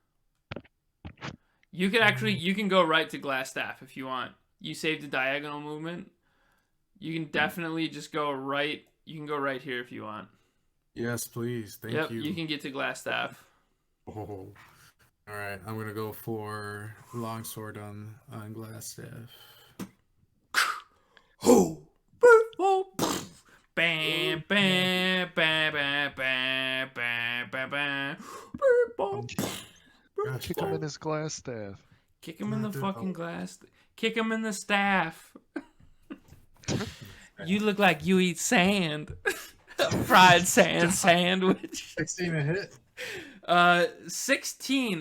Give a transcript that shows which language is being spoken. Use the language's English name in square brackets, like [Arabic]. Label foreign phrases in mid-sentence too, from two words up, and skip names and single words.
[English] You can go right to Glassstaff if you want. You saved the diagonal movement. You can definitely just go right. You can go right here if you want. Yes, please. Thank Yep, you. you can get to Glassstaff. Oh. All right, I'm gonna go for longsword on Glassstaff. Oh, bam, bam, bam, bam, bam, bam, bam, bam. Kick him in his glass staff. Kick him in the fucking glass. Kick him in the staff. You look like you eat sand. Fried sand sandwich. 16 a hit. 16.